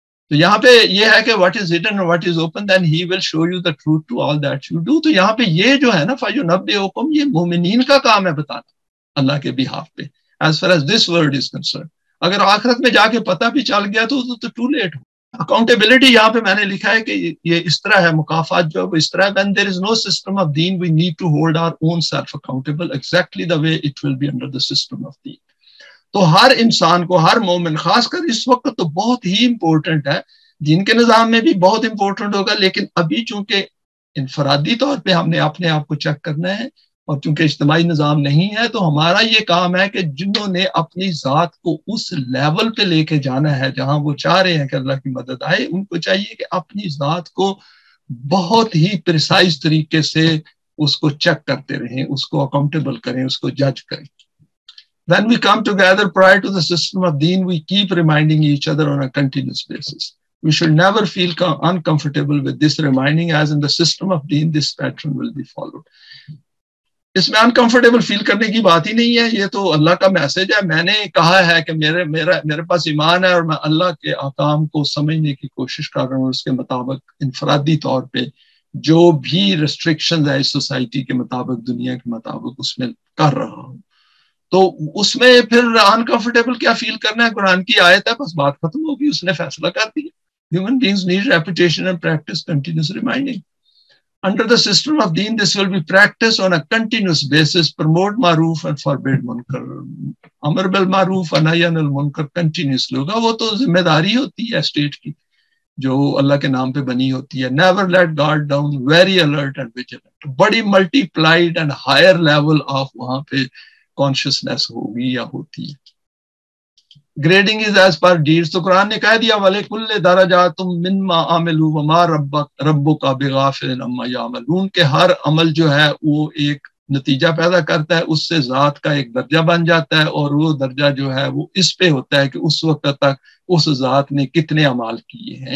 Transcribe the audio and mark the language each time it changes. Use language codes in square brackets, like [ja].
[ur] تو یہاں پہ یہ ہے کہ [en] What is hidden اور what is open then he will show you the truth to all that you do. [ur] تو یہاں پہ یہ جو ہے نا فَيُنَبِّئُكُمْ, یہ مومنین کا کام ہے بتانا اللہ کے بہاف پہ [en] As far as this world is concern. [ur] اگر آخرت میں جا کے پتہ بھی چل گیا تو [en] too late [ur] ہو. اکاؤنٹیبلٹی یہاں پہ میں نے لکھا ہے کہ یہ اس طرح ہے, مکافات جو ہے وہ اس طرح ہے. [en] when there is no system of deen we need to hold our own self accountable exactly the way it will be under the system of deen. [ur] تو ہر انسان کو, ہر مومن, خاص کر اس وقت تو بہت ہی امپورٹنٹ ہے, دین کے نظام میں بھی بہت امپورٹنٹ ہوگا, لیکن ابھی چونکہ انفرادی طور پہ ہم نے اپنے آپ کو چیک کرنا ہے اور چونکہ اجتماعی نظام نہیں ہے تو ہمارا یہ کام ہے کہ جنہوں نے اپنی ذات کو اس لیول پہ لے کے جانا ہے جہاں وہ چاہ رہے ہیں کہ اللہ کی مدد آئے, ان کو چاہیے کہ اپنی ذات کو بہت ہی پریسائز طریقے سے اس کو چیک کرتے رہیں, اس کو اکاؤنٹیبل کریں, اس کو جج کریں. [en] When we come together prior to the system of deen, we keep reminding each other on a continuous basis. We should never feel uncomfortable with this reminding, as in the system of deen, this pattern will be followed. [ur] اس میں uncomfortable فیل کرنے کی بات ہی نہیں ہے, یہ تو اللہ کا message ہے. میں نے کہا ہے کہ میرے پاس ایمان ہے اور میں اللہ کے احکام کو سمجھنے کی کوشش کر رہا ہوں, اس کے مطابق انفرادی طور پہ جو بھی ریسٹرکشنز ہے اس سوسائٹی کے مطابق, دنیا کے مطابق اس میں کر رہا ہوں. تو اس میں پھر انکمفرٹیبل کیا فیل کرنا ہے, قرآن کی آیت ہے, بس بات ختم ہوگی, اس نے فیصلہ کر دیا. [en] Human beings need repetition and practice continuous reminding. Under the system of deen, this will be practiced on a continuous basis. Promote maroof and forbid munkar. Amar bil maroof and nahy anil munkar continuously ہوگا. [ur] وہ تو ذمہ داری ہوتی ہے state کی جو اللہ کے نام پہ بنی ہوتی ہے. [en] Never let guard down, very alert and vigilant. [ur] بڑی [en] multiplied and higher level of [ur] وہاں پہ consciousness ہوگی یا ہوتی ہے. [en] Grading is as per deeds. [ur] تو قرآن نے کہہ دیا [ar] وَلِكُلِّ دَرَجَاتٌ مِّمَّا عَمِلُوا وَمَا رَبُّكَ بِغَافِلٍ عَمَّا يَعْمَلُونَ [ur] کہ ہر عمل جو ہے وہ ایک نتیجہ پیدا کرتا ہے, اس سے ذات کا ایک درجہ بن جاتا ہے, اور وہ درجہ جو ہے وہ اس پہ ہوتا ہے کہ اس وقت تک اس ذات نے کتنے اعمال کیے ہیں.